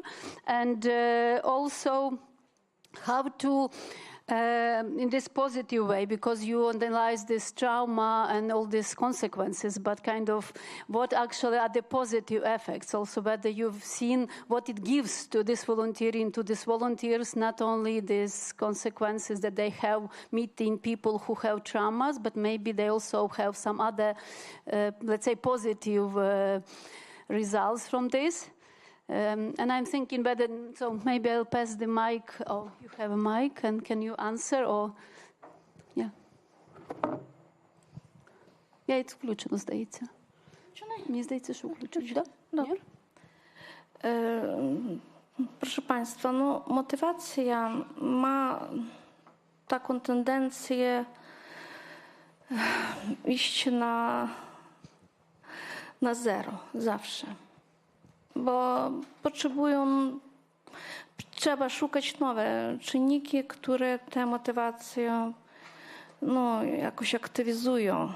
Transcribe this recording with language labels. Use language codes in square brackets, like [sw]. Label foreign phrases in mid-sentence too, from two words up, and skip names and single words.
[en] And also how to, in this positive way, because you analyze this trauma and all these consequences, but kind of what actually are the positive effects, also whether you've seen what it gives to this volunteering, to these volunteers, not only these consequences that they have meeting people who have traumas, but maybe they also have some other, let's say, positive results from this. And I'm thinking whether, so maybe I'll pass the mic, or you have a mic, and can you answer, or, yeah. Yeah, it's [uk] включено, здається. Мені здається, що включено, так? Добре. [pl] Proszę Państwa, no, motywacja ma taką tendencję iść na zero zawsze. Bo trzeba szukać nowe czynniki, które tę motywację jakoś aktywizują.